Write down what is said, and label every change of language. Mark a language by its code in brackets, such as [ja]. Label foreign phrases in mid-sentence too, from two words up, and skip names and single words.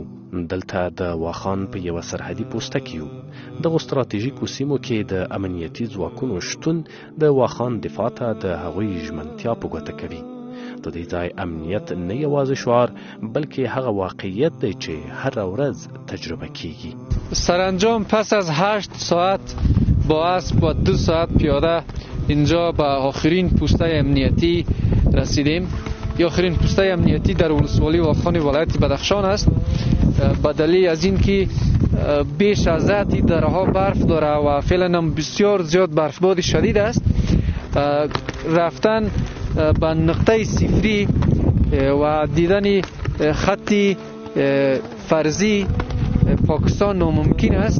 [ps] دلته د واخان په یوه سرحدي پوسته کې یو. دغو ستراتیژیکو سیمو کې د امنیتي ځواکونو شتون د واخان دفاع ته د هغوی ژمنتیا په ګوته کوي. د دې ځای امنیت نه یوازې شعار بلکې هغه واقعیت دی چې هر ورځ تجربه کیږي. [fa] سرانجام پس از 8 ساعت با اسب و 2 ساعت پیاده اینجا به آخرین پوسته امنیتی رسیدیم. آخرین پوسته امنیتی در ولسوالی واخان ولایت بدخشان است. به دلیل از این که بیش از حد درها برف داره و فعلا هم بسیار زیاد برفباری شدید است، رفتن به نقطه صفری و دیدن خطی فرضی پاکستان ناممکن است.